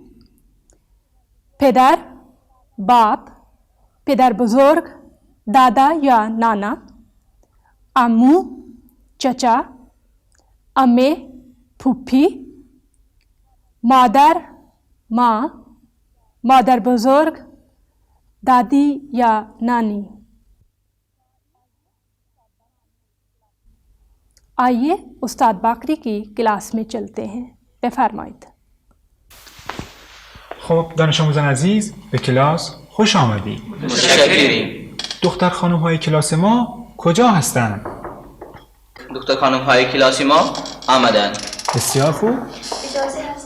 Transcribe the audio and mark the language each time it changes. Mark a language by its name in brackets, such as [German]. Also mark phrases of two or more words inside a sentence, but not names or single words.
[Urdu] پدر، باپ, [Persian] پدر بزرگ, [Urdu] دادا یا نانا، عمو، چچا، عمه، پھوپھی، مادر، ماں, [Persian] مادر بزرگ, [Urdu] دادی یا نانی. آئیے استاد باقری کی کلاس میں چلتے ہیں. [Persian] بفرمایید. خب دانش آموزان عزیز به کلاس خوش آمدید. متشکریم. دختر خانم های کلاس ما کجا هستند؟ دختر خانم های کلاس ما آمدند. بسیار خوب. اجازه هست.